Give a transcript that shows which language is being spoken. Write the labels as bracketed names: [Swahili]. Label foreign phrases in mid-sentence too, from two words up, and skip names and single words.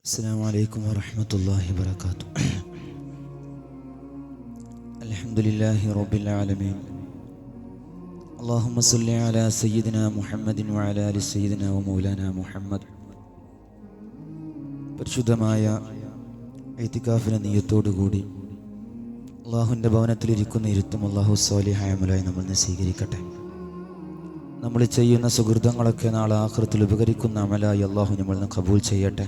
[Arabic] السلام عليكم ورحمة الله وبركاته. الحمد لله رب العالمين. اللهم صل على سيدنا محمد وعلى آل سيدنا ومولانا محمد. [Malayalam] പരിശുദ്ധമായ ഇത്തികാഫിന്റെ നിയ്യത്തോടുകൂടി അള്ളാഹുവിൻ്റെ ഭവനത്തിലിരിക്കുന്ന ഇരുത്തും അള്ളാഹു സ്വാലിഹായ അമലായി നമ്മൾ സ്വീകരിക്കട്ടെ. നമ്മൾ ചെയ്യുന്ന സുഹൃതങ്ങളൊക്കെ നാളെ ആഖിറത്തിൽ ഉപകരിക്കുന്ന അമലായി അള്ളാഹു നമ്മൾ കബൂൽ ചെയ്യട്ടെ.